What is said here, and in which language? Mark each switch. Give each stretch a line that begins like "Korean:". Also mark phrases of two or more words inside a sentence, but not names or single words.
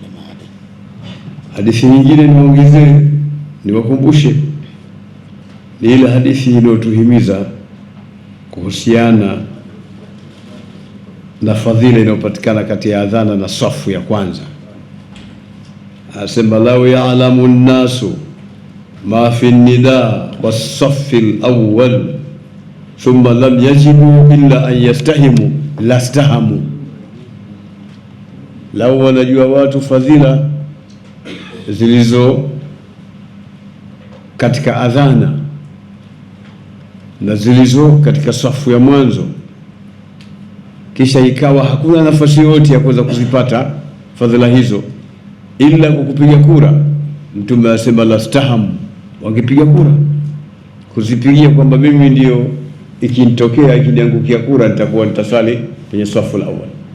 Swahili: Hadithi nyingine niongezee, niwakumbushe, ni ile hadithi inayotuhimiza kuhusiana na fadhila inayopatikana kati ya adhana na safu ya kwanza.
Arabic: Asema لو يعلم الناس ما في النداء والصف الأول ثم لم يجب إلا أن يستهم لاستهموا.
Swahili: Lau wanajua watu fadhila zilizo katika adhana na zilizo katika safu ya mwanzo, kisha ikawa hakuna nafasi yote ya kuweza kuzipata fadhila hizo ila kwa kupiga kura, Mtume asema lastahamu, wangepiga kura kuzipigia kwamba mimi ndio ikinitokea ikiniangukia kura nitakuwa nitasali kwenye safu la awali.